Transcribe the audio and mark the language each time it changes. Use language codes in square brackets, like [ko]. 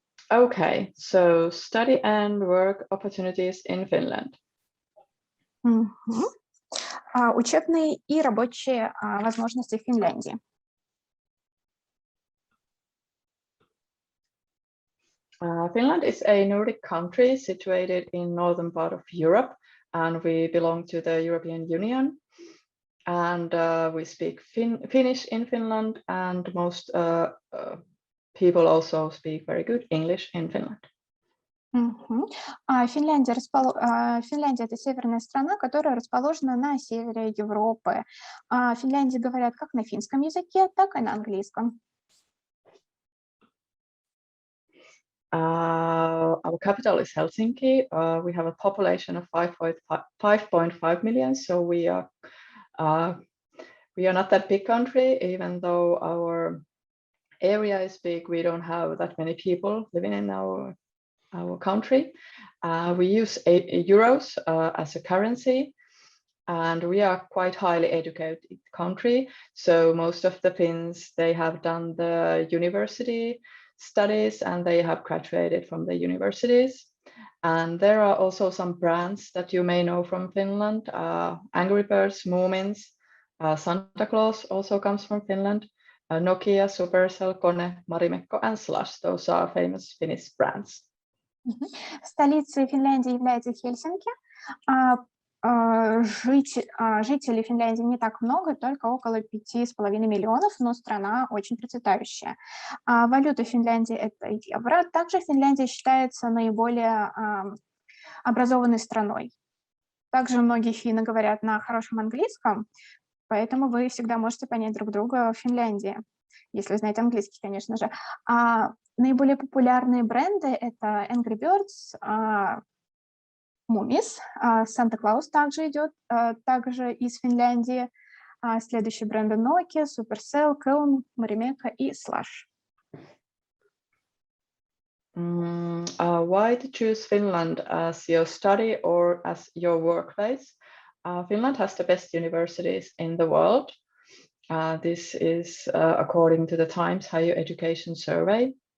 [en] Okay, so study and work opportunities in Finland. [ru] Учебные и рабочие возможности в Финляндии. [en] Finland is a Nordic country situated in northern part of Europe, and we belong to the European Union. And we speak Finnish in Finland, and most people also speak very good English in Finland. [ru] Финляндия – это северная страна, которая расположена на севере Европы. В Финляндии говорят как на финском языке, так и на английском. [en] Our capital is Helsinki. We have a population of 5.5 million, so we are not that big country. Even though our area is big, we don't have that many people living in our country. We use euros as a currency, and we are quite highly educated country. So most of the Finns, they have done the university studies and they have graduated from the universities. And there are also some brands that you may know from Finland. Angry Birds, Moomins, Santa Claus also comes from Finland. Nokia, Supercell, Kone, Marimekko, and Slush. Those are famous Finnish brands. [ru] Столицей Финляндии является Хельсинки. Жителей Финляндии не так много, только около 5,5 миллионов, но страна очень процветающая. Валюта Финляндии – это евро. Также Финляндия считается наиболее образованной страной. Также многие финны говорят на хорошем английском, поэтому вы всегда можете понять друг друга в Финляндии, если знаете английский, конечно же. Наиболее популярные бренды – это Angry Birds, Moomis, Santa Claus также идет, также из Финляндии. Следующие бренды Nokia, Supercell, Kone, Marimekko и Slush. [en] Why to choose Finland as your study or as your workplace? Finland has the best universities in the world. This is according to the Times Higher Education Survey.